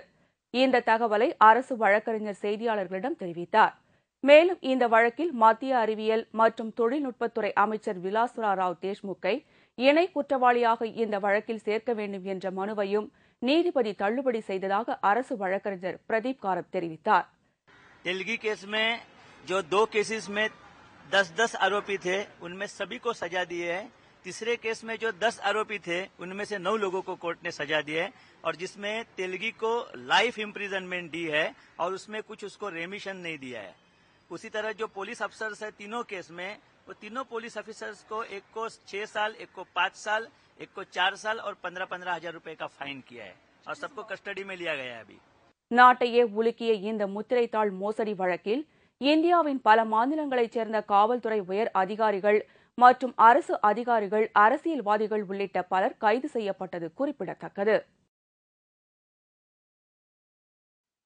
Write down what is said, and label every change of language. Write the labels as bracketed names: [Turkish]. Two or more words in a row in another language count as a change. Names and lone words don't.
[Tamil] இந்த தகவலை அரசு வழக்கறிஞர் செய்தியாளர்களிடம் தெரிவித்தார். மேலும் இந்த வழக்கில் மத்திய அறிவியல் மற்றும் தொழில்நுட்பத்துறை அமைச்சர் விலாஸ்வரா ராவ் தேஷ்முக்கை இணை குற்றவாளியாக இந்த வழக்கில் சேர்க்க வேண்டும் என்ற மனுவையும் நீதிபதி தள்ளுபடி செய்ததாக அரசு வழக்கறிஞர் பிரதீப் காரத் தெரிவித்தார். [Hindi] तेलगी केस में जो 2 केसेस में 10-10 आरोपी थे उनमें सभी को सजा दी है. तीसरे केस में जो 10 आरोपी थे उनमें से 9 लोगों को कोर्ट ने सजा दी है और जिसमें तेलगी को [English] life imprisonment [Hindi] दी है और उसमें कुछ उसको रेमिशन नहीं दिया है. उसी तरह जो पुलिस अफसर्स है तीनों केस में, वो तीनों [English] police officers [Hindi] को एक को 6 साल, एक को 5 साल, एक को 4 साल और 15-15 हजार रुपए का फाइन किया है और सबको कस्टडी में लिया गया है. अभी [Tamil] நாட்டையே உலுக்கிய இந்த முத்திரைத்தாள் மோசடி வழக்கில் இந்தியாவின் பல மாநிலங்களைச் சேர்ந்த காவல்துறை உயர் அதிகாரிகள் மற்றும் அரசு அதிகாரிகள், அரசியல்வாதிகள் உள்ளிட்ட பலர் கைது செய்யப்பட்டது குறிப்பிடத்தக்கது.